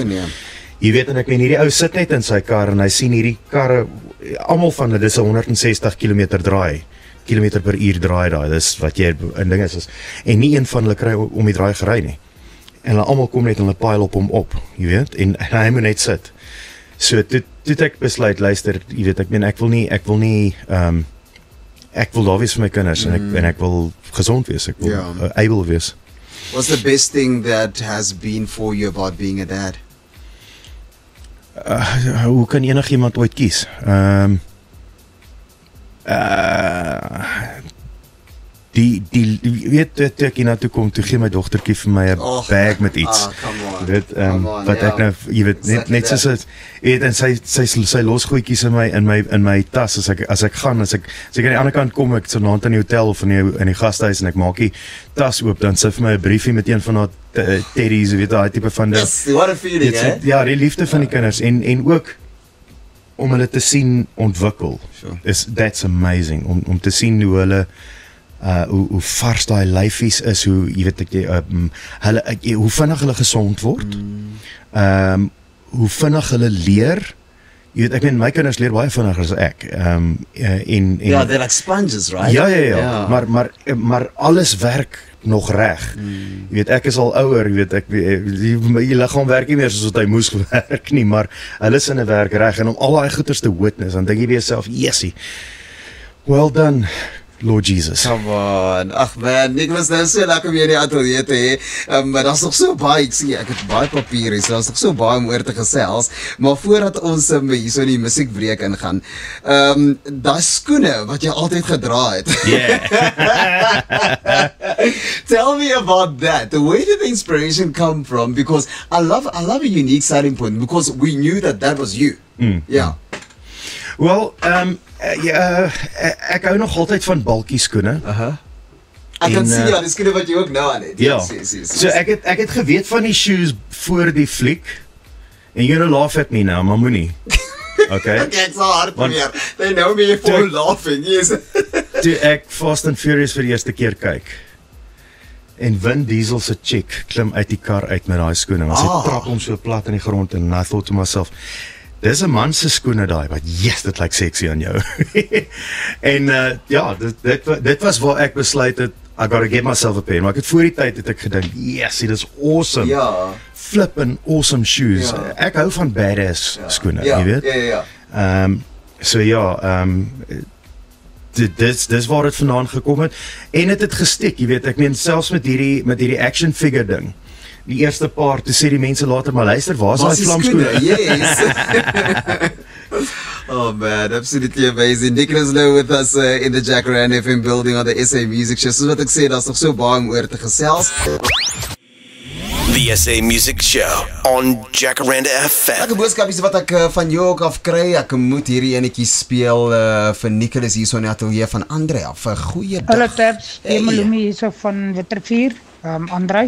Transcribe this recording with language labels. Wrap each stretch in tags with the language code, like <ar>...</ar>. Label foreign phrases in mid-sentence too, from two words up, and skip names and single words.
<af>Jy weet, en ek meen, hierdie ou sit net in sy kar en hy sien hierdie karre, almal van dit is 'n 160 km/h draai daai, dis wat jy 'n ding is, en nie een van hulle kry om die draai gery nie. En hulle almal kom net en hulle pile op hom op, jy weet, en hy moet net sit. So toe ek besluit, luister, jy weet, ek meen, ek wil nie ek wil daar wees vir my kinders en ek wil gesond wees, ek wil able wees.</af> <en>What's the best thing that has been for you about being a dad?</en> <af>Hoe kan enigiemand ooit kies? Die weet toe ek hiernatoe kom, toe gee my dogtertjie vir my 'n bag met iets. Dit wat ek nou, jy weet, net soos dit, en sy los goedjies in my tas as ek gaan, as ek aan die ander kant kom, ek so naand in die hotel of in die gasthuis en ek maak die tas oop, dan sy vir my 'n briefie met een van haar teddies, weet daai tipe van dit.</af> <en>Yes, what a feeling,</en> <af>Ja, die liefde van die kinders en ook om hulle te sien ontwikkel.</af> <en>That's amazing</en> <af>om te sien hoe hulle hoe vars daai lyfies is, hoe jy weet hulle hoe vinnig hulle gesond word. Hoe vinnig hulle leer. Jy weet, ek meen my kinders leer baie vinniger as ek.</af> <en>Yeah, they're like sponges, right?</en> <af>Ja. Maar alles werk nog reg. Jy weet, ek is al ouer, jy weet, die liggaam werk nie meer soos wat hy moes gewerk nie, maar hulle is in 'n werk reg en om al daai goeters te witness, dan dink jy by jouself, "Yesie.</af> <en>Well done, Lord Jesus." Come on.</en> <af>Ag man, Nicholas, nou so lekker om jy in die ateljee te hê. Maar daar's nog so baie, ek sien ek het baie papier hier, so daar's nog so baie om oor te gesels. Maar voordat ons hierso in die musiekbreek ingaan, daai skoene wat jy altyd gedra het.</af> <en>Tell me about that. Where did the inspiration come from? Because I love a unique starting point, because we knew that was you. Yeah.</en> <af>Wel, ek hou nog altyd van balkie skoene. Ek kan sien die skoene wat jy ook nou aan het. Ja. So ek het geweet van die shoes voor die fliek.</af> <en>En you're gonna laugh at me now,</en> <af>maar moenie.</af> <en>Okay. Okay, it's hard probeer. They know me for laughing. Yes.</en> <af>Toe ek Fast and Furious vir die eerste keer kyk. En Vin Diesel se chick klim uit die kar uit met daai skoene. Maar sy trap hom so plat in die grond en</af> <en>I thought to myself,</en> <af>dis 'n man se skoene daai, wat yes, dit lyk sexy aan jou. En ja, dit was waar ek besluit het,</af> <en>I gotta get myself a pair.</en> <af>Maar ek het voor die tyd het ek gedink, yes, dit is awesome. Ja.</af> <en>Flippin' awesome shoes.</en> <af>Ek hou van badass skoene, jy weet. Ja. So ja, dis waar dit vandaan gekom het. En het gestiek, jy weet, ek meen selfs met hierdie</af> <en>action figure</en> <af>ding. Die eerste paar, toe sê die mense later, maar luister, waar is daai vlamskoene?</af> <en>Yes. Oh man, absolutely amazing. Nicholas Lou with us in the Jacaranda FM building on the SA Music Show.</en> <af>Soos wat ek sê, daar's nog so baie om oor te gesels.</af> <en>The SA Music Show on Jacaranda FM.</en> <af>Ek boodskapies wat ek van jou ook af kry. Ek moet hierdie enetjie speel vir Nicholas hier so in die ateljee van Andre af. Goeie dag. Hallo Tabs, Malumi hier so van Witrifuur, Andre.</af>